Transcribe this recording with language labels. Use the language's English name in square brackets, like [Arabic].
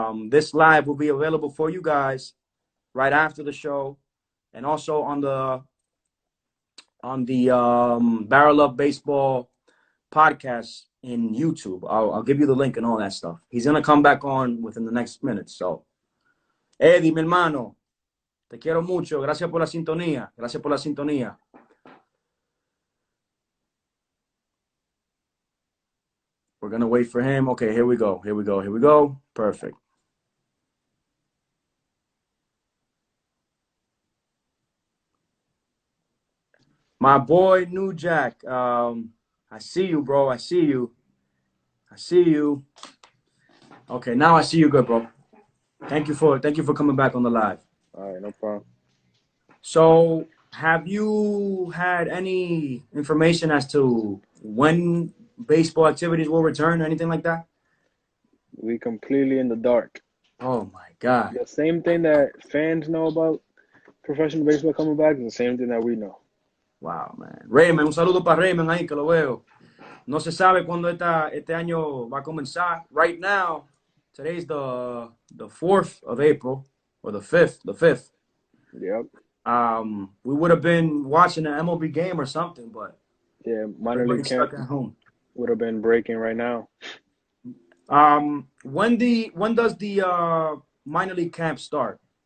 [English] This live will be available for you guys right after the show, and also on the BarrelUp Baseball podcast in YouTube. I'll give you the link and all that stuff. He's gonna come back on within the next minute. [Spanish] So, Eddie, mi hermano, te quiero mucho. Gracias por la sintonía. Gracias por la sintonía. [English] We're gonna wait for him. Okay, here we go. Perfect. My boy, New Jack. I see you, bro. I see you. Okay, now I see you good, bro. Thank you for coming back on the live. All right, no problem. So, have you had any information as to when baseball activities will return or anything like that? We completely in the dark. Oh my God. The same thing that fans know about professional baseball coming back is the same thing that we know. Wow, man. [Spanish] Raymond, un saludo para Raymond ahí que lo veo. No se sabe cuándo este año va a comenzar. [English] Right now, today's the 4th of April, or the 5th. Yep. We would have been watching an MLB game or something, but yeah, minor league camp stuck at home. Would have been breaking right now. When does the minor league camp start?